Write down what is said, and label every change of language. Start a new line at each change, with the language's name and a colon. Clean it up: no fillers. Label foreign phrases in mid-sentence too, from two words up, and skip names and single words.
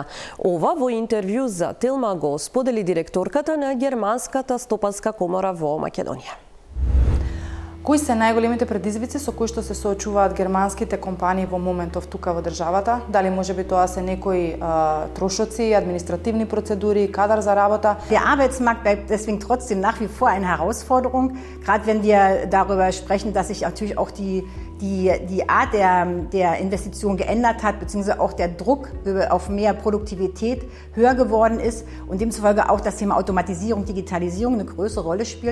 Macedonian: Ова во интервју за Телма го сподели директорката на Германската стопанска комора во Македонија. Кои се најголемите предизвици со кои што се соочуваат германските компании во моментов тука во државата? Дали можеби тоа се некои трошоци, административни процедури, кадар за работа?
German: Der Arbeitsmarkt bleibt deswegen trotzdem nach wie vor eine Herausforderung, gerade wenn wir darüber sprechen, dass sich natürlich auch die Art der Investition geändert hat, beziehungsweise auch der Druck auf mehr Produktivität höher geworden ist und demzufolge auch das Thema Automatisierung, Digitalisierung eine größere Rolle spielt.